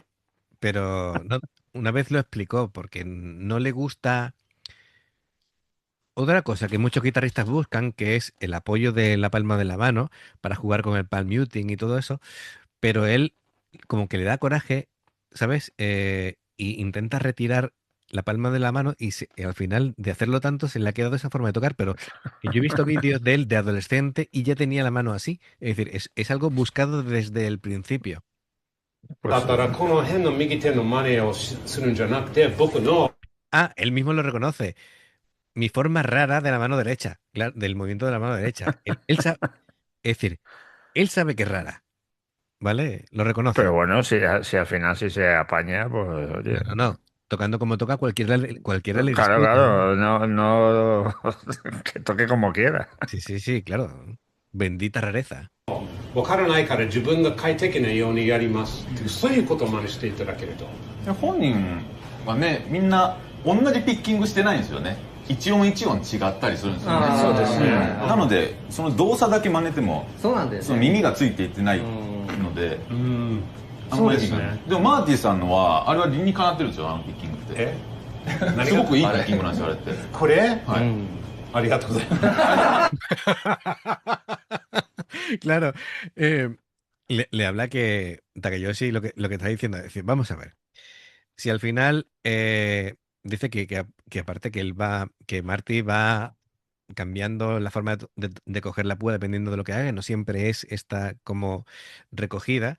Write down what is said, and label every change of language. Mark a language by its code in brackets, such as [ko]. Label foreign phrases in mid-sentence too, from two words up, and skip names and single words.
[es] Pero una vez lo explicó porque no le gusta otra cosa que muchos guitarristas buscan, que es el apoyo de la palma de la mano para jugar con el [en] palm muting [es] y todo eso, pero él como que le da coraje, ¿sabes? Y intenta retirar la palma de la mano y al final de hacerlo tanto se le ha quedado esa forma de tocar, pero que yo he visto vídeos de él de adolescente y ya tenía la mano así. Es decir, es algo buscado desde el principio. [ja] だったらこの辺の右手の真似をするんじゃなくて僕の [es] Ah, él mismo lo reconoce. Mi forma rara de la mano derecha, claro, del movimiento de la mano derecha. Es decir, él sabe que es rara, ¿vale? Lo reconoce. Pero bueno, si al final sí se apaña, pues oye. No. Tocando como toca, cualquiera le Claro, discute. claro, no que toque como quiera. Sí, claro. Bendita rareza. [ja] 分からないから自分が快適なようにやりますっていうそういうことを真似していただけると本人はね、みんな同じピッキングしてないんですよね。一音一音違ったりするんですよね。そうですねなのでその動作だけ真似てもそうなんですその耳がついていってないので、あんまりそうですねでもマーティさんのはあれは理にかなってるんですよ、あのピッキングって。すごくいいピッキングなんですよ、あれって。これ、はい。ありがとうございます [es] Claro. Le habla que Takayoshi lo que está diciendo es decir, vamos a ver. Si al final dice que aparte que Marty va cambiando la forma de coger la púa dependiendo de lo que haga, no siempre es esta como recogida.